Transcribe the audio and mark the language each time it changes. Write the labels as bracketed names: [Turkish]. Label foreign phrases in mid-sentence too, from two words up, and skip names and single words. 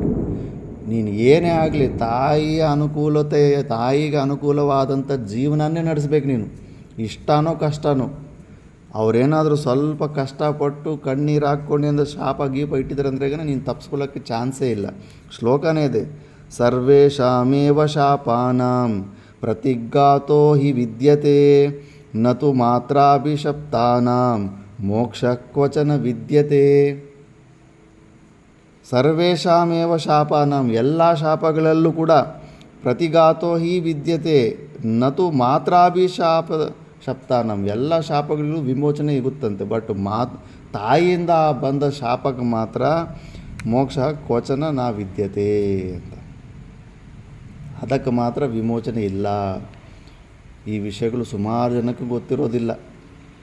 [Kannada] ನೀನು ಏನೇ ಆಗಲಿ ತಾಯಿಗೆ ಅನುಕೂಲವಾದಂಥ ಜೀವನನೇ ನಡೆಸ್ಬೇಕು ನೀನು. ಇಷ್ಟನೋ ಕಷ್ಟನೋ, ಅವರೇನಾದರೂ ಸ್ವಲ್ಪ ಕಷ್ಟಪಟ್ಟು ಕಣ್ಣೀರು ಹಾಕ್ಕೊಂಡು ಶಾಪ ಇಟ್ಟಿದ್ದಾರೆ ಅಂದ್ರೆ ನೀನು ತಪ್ಪಿಸ್ಕೊಳ್ಳೋಕ್ಕೆ ಚಾನ್ಸೇ ಇಲ್ಲ. ಶ್ಲೋಕನೇ ಇದೆ, [Sanskrit] ಸರ್ವೇಷಾಮೇವ ಶಾಪಾನಾಂ ಪ್ರತಿಘಾತೋ ಹಿ ವಿದ್ಯತೆ ನತು ಮಾತ್ರಾಭಿಶಪ್ತಾನಾಂ ಮೋಕ್ಷ ಕ್ವಚನ ವಿದ್ಯತೆ. ಸರ್ವೇಷಾಮೇವ ಶಾಪಾನಾಂ, [Kannada] ಎಲ್ಲ ಶಾಪಗಳಲ್ಲೂ ಕೂಡ [Sanskrit] ಪ್ರತಿಘಾತೋ ಹಿ ವಿದ್ಯತೆ ನತು ಶಪ್ತಾನಂ, [Kannada] ಎಲ್ಲ ಶಾಪಗಳಿಗೂ ವಿಮೋಚನೆ ಇಗುತ್ತಂತೆ. ಬಟ್ ತಾಯಿಯಿಂದ ಬಂದ ಶಾಪಕ್ಕೆ ಮಾತ್ರ [Sanskrit] ಮೋಕ್ಷ ಕ್ವಚನ ನಾ ವಿದ್ಯತೆ [Kannada] ಅಂತ, ಅದಕ್ಕೆ ಮಾತ್ರ ವಿಮೋಚನೆ ಇಲ್ಲ. ಈ ವಿಷಯಗಳು ಸುಮಾರು ಜನಕ್ಕೆ ಗೊತ್ತಿರೋದಿಲ್ಲ.